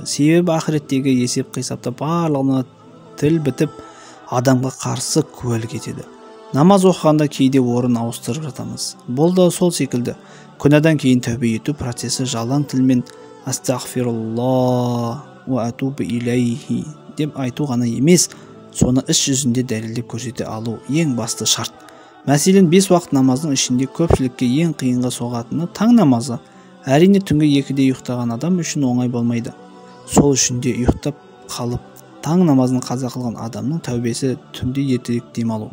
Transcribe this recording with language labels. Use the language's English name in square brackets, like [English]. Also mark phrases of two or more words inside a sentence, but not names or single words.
[Kazakh] Себебі ақыреттегі есеп қисапта барлығына тіл бітіп, адамға қарсы куәлік етеді. Намаз оқығанда кейде орын ауыстырып жатамыз. Бұл да сол секілді. Күнәдан кейін тәубе ету процесі жалаң тілмен [Arabic] أستغفر الله وأتوب إليه [Kazakh] деп айту ғана емес, соны іс жүзінде дәлелдеп көрсете алу ең басты шарт. Мәселен, 5 уақыт намаздың ішінде көпшілікке ең қиынға соғатыны таң намазы. Әрине, түнгі 2-де ұйықтаған адам үшін оңай болмайды. Сол үшін де ұйықтап қалып, таң намазын қаза қылған адамның тәубесі түнде ертерек демалу.